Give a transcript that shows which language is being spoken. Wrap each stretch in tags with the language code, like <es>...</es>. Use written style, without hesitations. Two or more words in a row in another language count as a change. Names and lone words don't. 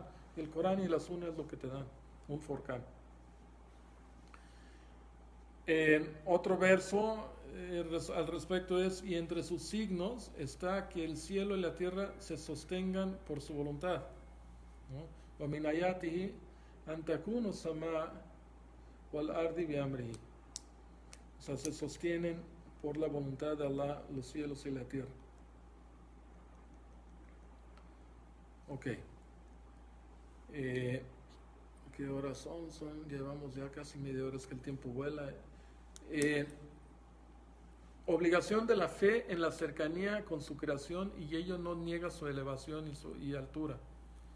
<es>El Corán y la Sunna es lo que te dan, un Furqán. Otro verso al respecto es: y entre sus signos está que el cielo y la tierra se sostengan por su voluntad, ¿no?</es> <ar>وَمِنْ آيَاتِهِ أَنْ تَكُونَ السَّمَاءُ وَالْأَرْضِ بِأَمْرِهِ.</ar> <es>O sea, se sostienen por la voluntad de Allah los cielos y la tierra. Ok. ¿Qué horas son? Llevamos ya casi media hora, es que el tiempo vuela. Obligación de la fe en la cercanía con su creación, y ello no niega su elevación y altura, ¿no?</es>